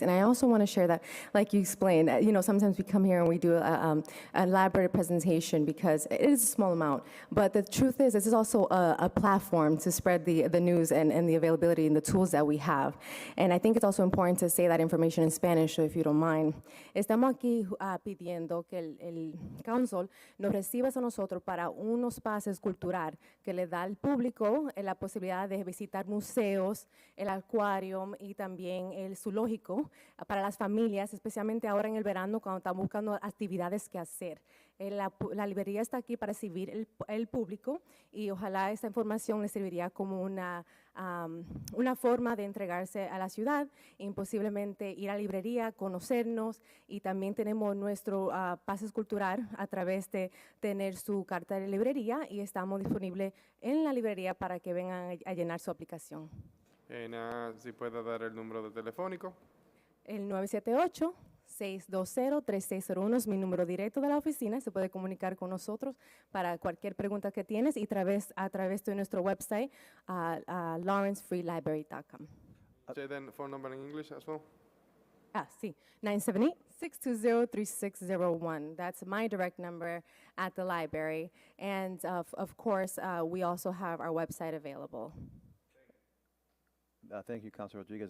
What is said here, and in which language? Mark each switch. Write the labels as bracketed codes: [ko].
[en] And I also want to share that, like you explained, sometimes we come here and we do an elaborate presentation because it is a small amount. But the truth is, this is also a platform to spread the news and the availability and the tools that we have. And I think it's also important to say that information in Spanish, so if you don't mind. [es] Estamos aquí pidiendo que el council nos reciba a nosotros para unos pases cultural que le da al público la posibilidad de visitar museos, el acuario y también el zoológico para las familias, especialmente ahora en el verano cuando están buscando actividades que hacer. La librería está aquí para recibir el público y ojalá esta información les serviría como una forma de entregarse a la ciudad y posiblemente ir a la librería, conocernos, y también tenemos nuestro pases cultural a través de tener su carta de librería, y estamos disponibles en la librería para que vengan a llenar su aplicación. Si puede dar el número de telefónico. El 978-620-3601 es mi número directo de la oficina. Se puede comunicar con nosotros para cualquier pregunta que tienes y a través de nuestro website, lawrencefreelibrary.com. [en] Say the phone number in English as well. [es] Sí, 978-620-3601. [en] That's my direct number at the library. And of course, we also have our website available. Thank you, Councilor Rodriguez.